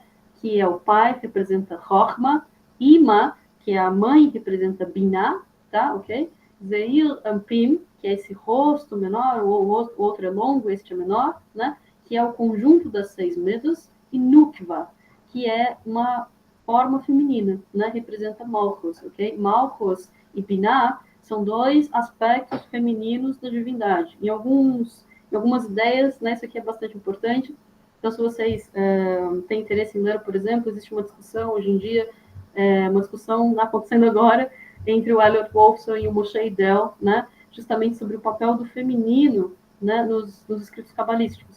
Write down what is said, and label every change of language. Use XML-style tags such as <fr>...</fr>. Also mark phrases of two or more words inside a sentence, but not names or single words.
<pt>Que é o pai, representa Chochma. Ima, que é a mãe, representa Binah, tá? Ok? Zeir Ampim, que é esse rosto menor, o outro é longo, este é menor, né? Que é o conjunto das 6 medos, e Nukva, que é uma forma feminina, né? Representa Malchus, ok? Malchus e Binah são 2 aspectos femininos da divindade. Em algumas ideias, né? Isso aqui é bastante importante. Então, se vocês têm interesse em ler, por exemplo, existe uma discussão hoje em dia, uma discussão acontecendo agora, entre o Elliot Wolfson e o Moshe Idel, né, justamente sobre o papel do feminino, né, nos escritos cabalísticos.</pt>